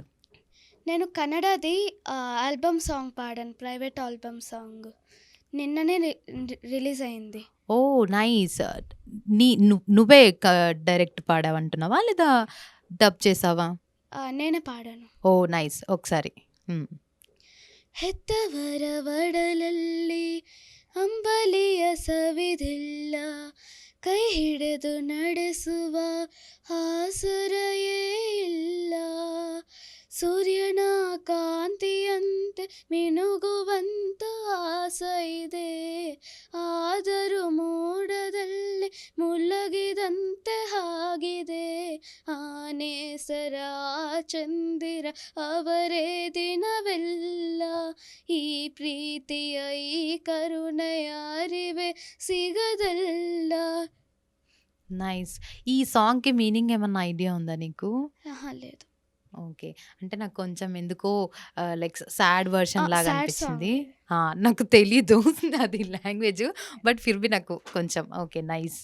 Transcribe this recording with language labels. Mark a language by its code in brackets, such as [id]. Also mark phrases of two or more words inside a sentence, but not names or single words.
[te] నేను కన్నడది [en] album song [te] పాడాను. [en] private album song. [te] నిన్ననే రిలీజ్ అయింది. [en] Oh! Nice. [te] నువ్వే డైరెక్ట్ పాడావంటున్నావా? లేదా డబ్ చేసావా? నేనే పాడాను. [en] Oh! Nice. [te] ఒకసారి. హ్మ్. [kn] ಹೆತ್ತವರ ಒಡಲಲ್ಲಿ ಅಂಬಲಿಯ ಸವಿದಿಲ್ಲ ಕೈ ಹಿಡಿದು ನಡೆಸುವ ಆಸರೆಯೇ ಇಲ್ಲ ಸೂರ್ಯನ ಕಾಂತಿಯಂತೆ ಮಿನುಗುವಂತ ಆಸೆ ಇದೆ ಆದರೂ ಮೋಡದಲ್ಲಿ ಮುಲಗಿದಂತೆ ಆಗಿದೆ ಆನೇಸರ ಚಂದಿರ ಅವರೇ ದಿನವೆಲ್ಲ ಈ ಪ್ರೀತಿಯ ಈ ಕರುಣೆಯ ಅರಿವೆ ಸಿಗದಲ್ಲ. [te] నైస్. ఈ సాంగ్‌కి మీనింగ్ ఏమన్నా ఐడియా ఉందా నీకు? లేదు. ఓకే. అంటే నాకు కొంచెం ఎందుకో [en] like sad version [te] లాగా [en] sad song [te] అనిపించింది. నాకు తెలీదు అది లాంగ్వేజ్. బట్ [hi] फिर भी [te] నాకు కొంచెం [en] Okay. Nice.